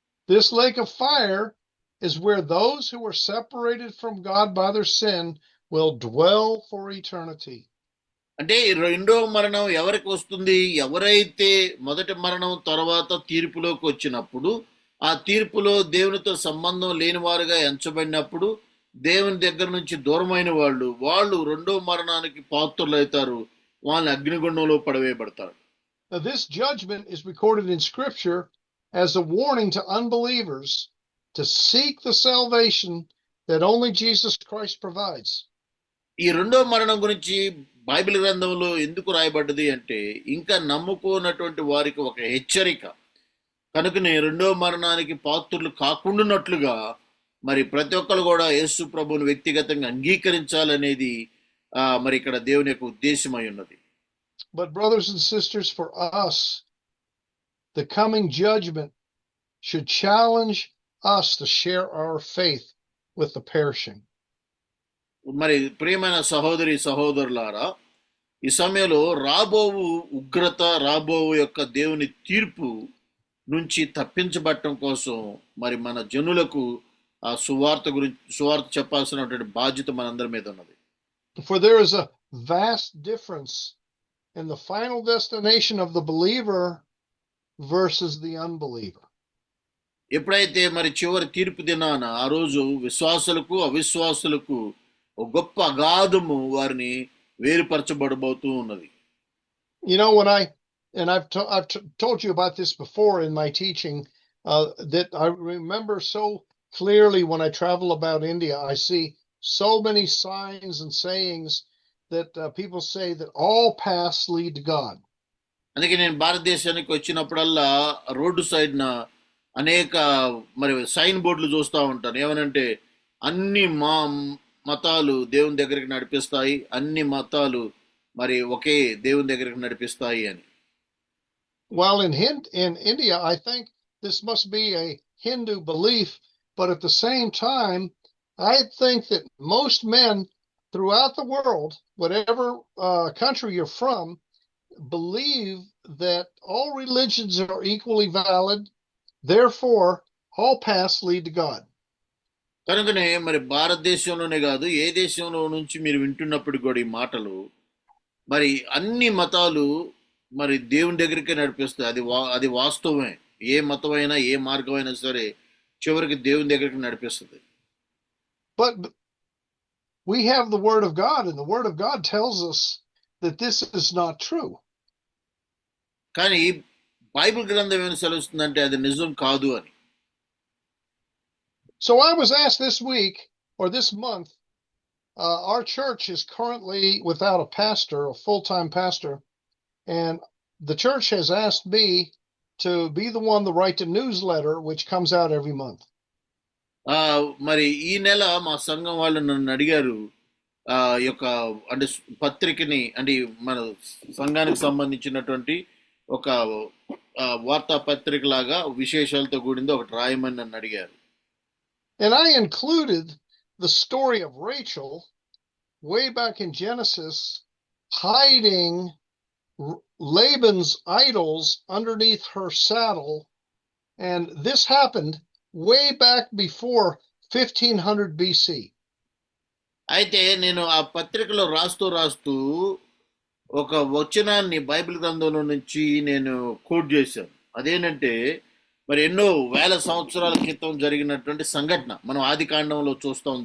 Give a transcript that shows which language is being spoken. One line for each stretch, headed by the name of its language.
English: This lake of fire is where those who are separated from God by their sin will dwell for eternity.
Telugu: అంటే రెండవ మరణం ఎవరికి వస్తుంది? ఎవరైతే మొదటి మరణం తర్వాత తీర్పులోకి వచ్చినప్పుడు, ఆ తీర్పులో దేవునితో సంబంధం లేని వారుగా ఎంచబడినప్పుడు, దేవుని దగ్గర నుంచి దూరమైన వాళ్ళు రెండవ మరణానికి పాత్రులవుతారు. వాళ్ళని అగ్నిగుండంలో పడవేయబడతారు.
English: Now, this judgment is recorded in Scripture as a warning to unbelievers to seek the salvation that only Jesus Christ provides.
Telugu: ఈ రెండవ మరణం గురించి బైబిల్ గ్రంథంలో ఎందుకు రాయబడ్డది అంటే ఇంకా నమ్ముకోనటువంటి వారికి ఒక హెచ్చరిక. కనుకనే రెండవ మరణానికి పాత్రులు కాకుండానట్లుగా మరి ప్రతి ఒక్కరు కూడా యేసు ప్రభువుని వ్యక్తిగతంగా అంగీకరించాలనేది మరి ఇక్కడ దేవుని యొక్క ఉద్దేశమై ఉన్నది.
English: But brothers and sisters, for us, the coming judgment should challenge us to share our faith with the perishing.
Telugu: మరి ప్రియమైన సహోదరి సహోదరులారా, ఈ సమయంలో రాబోవు ఉగ్రత, రాబోవు యొక్క దేవుని తీర్పు నుంచి తప్పించబడటం కోసం మరి మన జనులకు ఆ సువార్త చెప్పాల్సినటువంటి బాధ్యత మనందరి మీద ఉన్నది.
English: For there is a vast difference in the final destination of the believer versus the unbeliever.
Telugu: ఎప్పుడైతే మరి చివరి తీర్పు దినాన ఆ రోజు విశ్వాసులకు అవిశ్వాసులకు ఒక గొప్ప అగాధము వారిని వేరుపరచబడబోతూ ఉన్నది.
English: You know, I've told you about this before in my teaching, that I remember so clearly when I travel about India, I see so many signs and sayings that people say that all paths lead to God.
Telugu: అందుకే నేను భారతదేశానికి వచ్చినప్పుడల్లా road సైడ్న అనేక మరి sign బోర్డులు చూస్తూ ఉంటాను. ఏమనంటే అన్ని మతాలు దేవుని దగ్గరికి నడిపిస్తాయి, అన్ని మతాలు మరి ఒకే దేవుని దగ్గరికి నడిపిస్తాయి అని.
English: Well, in India, I think this must be a Hindu belief, but at the same time, I think that most men throughout the world, whatever country you're from, believe that all religions are equally valid. Therefore, all paths lead to God.
Telugu: కనుకనే మరి భారతదేశంలోనే కాదు, ఏ దేశంలో నుంచి మీరు వింటున్నప్పుడు కూడా ఈ మాటలు మరి అన్ని మతాలు మరి దేవుని దగ్గరికే నడిపిస్తాయి. అది వాస్తవమే. ఏ మతమైనా ఏ మార్గమైనా సరే చివరికి దేవుని దగ్గరికి నడిపిస్తుంది.
English: But we have the Word of God, and the Word of God tells us that this is not true.
Telugu: కానీ బైబిల్ గ్రంథం ఏమైనా సెలవుస్తుందంటే అది నిజం కాదు అని.
English: So I was asked this week or this month, our church is currently without a pastor, a full-time pastor, and the church has asked me to be the one to write a newsletter which comes out every month.
Telugu: మరి ఈ నెల మా సంఘం వాళ్ళు నన్ను అడిగారు యొక్క అంటే పత్రికని అంటే మన సంఘానికి సంబంధించినటువంటి ఒక వార్తాపత్రిక లాగా విశేషాలతో కూడింది ఒకటి రాయమని నన్ను అడిగారు.
English: And I included the story of Rachel way back in Genesis, hiding Laban's idols underneath her saddle. And this happened way back before 1500 BC.
Telugu: అయితే నేను ఆ పత్రికలో రాస్తూ ఒక వచనాన్ని బైబిల్ గ్రంథంలో నుంచి నేను కోట్ చేశాను. అదేంటంటే మరి ఎన్నో వేల సంవత్సరాల క్రితం జరిగినటువంటి సంఘటన మనం ఆది కాండంలో చూస్తాం.